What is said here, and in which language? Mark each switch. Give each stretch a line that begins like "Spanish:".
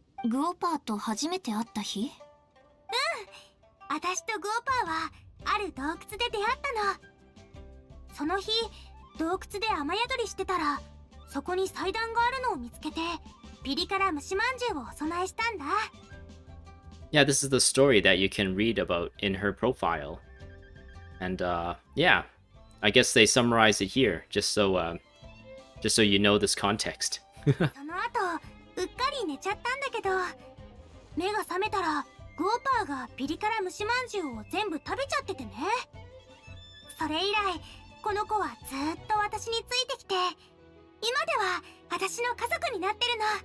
Japanese: グオパーと初めて会った日？うん、私とグオパーはある洞窟で出会ったの。その日洞窟で雨宿りしてたら、そこに祭壇があるのを見つけてピリ辛蒸しまんじゅうをお供えしたんだ。
English: Yeah, this is the story that you can read about in her profile. And yeah, I guess they summarize it here, just so you know this context.
Japanese: その後うっかり寝ちゃったんだけど、目が覚めたらグオパーがピリ辛蒸しまんじゅうを全部食べちゃっててね。それ以来この子はずっと私についてきて、今では私の家族になってるの。